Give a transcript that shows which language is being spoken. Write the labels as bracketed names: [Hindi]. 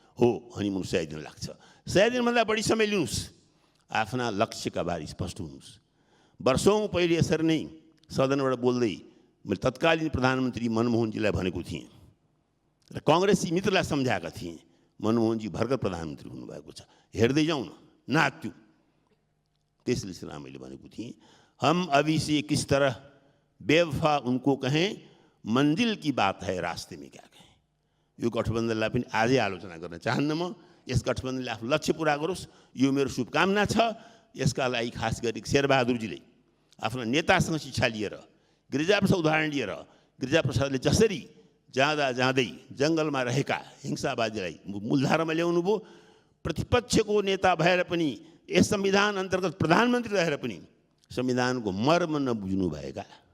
[Nepali] हो, हनीमुन 100 दिन लाग्छ। 100 दिनभन्दा बढी समय लिनुहोस्, आफ्ना लक्ष्यका बारे स्पष्ट हुनुहोस्। वर्षौँ पहिले यसरी नै सदनबाट बोल्दै मैले तत्कालीन प्रधानमन्त्री मनमोहनजीलाई भनेको थिएँ र काङ्ग्रेसी मित्रलाई सम्झाएका थिएँ, मनमोहनजी भर्खर प्रधानमन्त्री हुनुभएको छ, हेर्दै जाउँ न, नाच्यो। त्यसले चाहिँ मैले भनेको थिएँ, [Hindi] हम अभी से किस तरह बेवफा उनको कहें, मंजिल की बात है रास्ते में क्या कहें। [Nepali] यो गठबन्धनलाई पनि आजै आलोचना गर्न चाहन्न म। यस गठबन्धनले आफ्नो लक्ष्य पुरा गरोस्, यो मेरो शुभकामना छ। यसका लागि खास गरी शेरबहादुरजीले आफ्नो नेतासँग शिक्षा लिएर, गिरिजाप्रसाद उदाहरण लिएर, गिरिजाप्रसादले जसरी जाँदा जाँदै जङ्गलमा रहेका हिंसावादीलाई मूलधारामा ल्याउनु भयो, प्रतिपक्षको नेता भएर पनि यस संविधान अन्तर्गत प्रधानमन्त्री रहेर पनि संविधानको मर्म नबुझ्नुभएका